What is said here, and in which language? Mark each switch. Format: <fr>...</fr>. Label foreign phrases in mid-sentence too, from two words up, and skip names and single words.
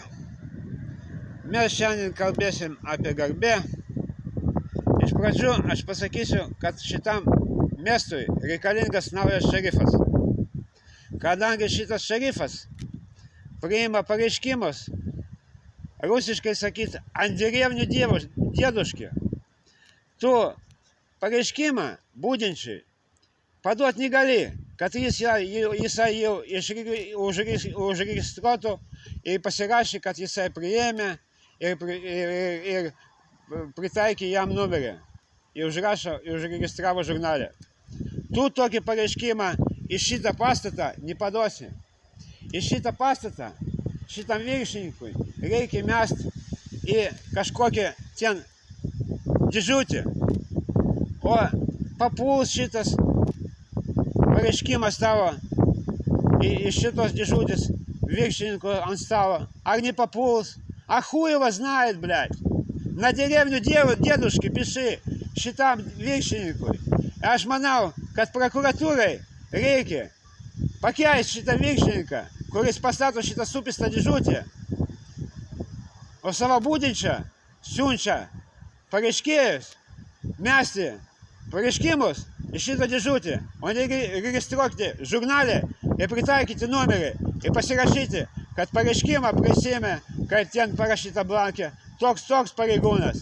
<lt>Mes šiandien kalbėsim apie garbę. Iš pradžių aš pasakysiu, kad šitam miestui reikalingas naujas šerifas. Kadangi šitas šerifas priima pareiškimus, rusiškai sakyt, ant</lt> <ru>dеревню дедушки,</ru> <lt>то pareiškimą būdinčiai paduot negali, kad jisai jau užregistruotų ir pasirašė, kad jisai priėmė ir pritaikė jam numerį ir užregistravo žurnale. Tu tokį pareiškimą iš šitą pastatą nepaduosi. Iš šitą pastatą šitam viršininkui reikia mesti į kažkokią ten dėžutę. O papuls šitas pareiškimas tavo iš šitos dėžutės viršininko ant stalo. Ar не papuls?</lt> <ru>А хуй его знает, блядь. На деревню дедушки пиши</ru> <lt>šitam viršininkui. Aš manau, kad prokuratūrai reikia pakeisti šitą viršininką, kuris pastato šitą supistą dėžutę, o savo būdinčią siunčia pareiškėjus mesti pareiškimus į šitą dėžutę, o ne registruoti žurnale ir pritaikyti numerį ir pasirašyti, kad pareiškimą prisiėmė, kad ten parašyta blankė toks pareigūnas.</lt>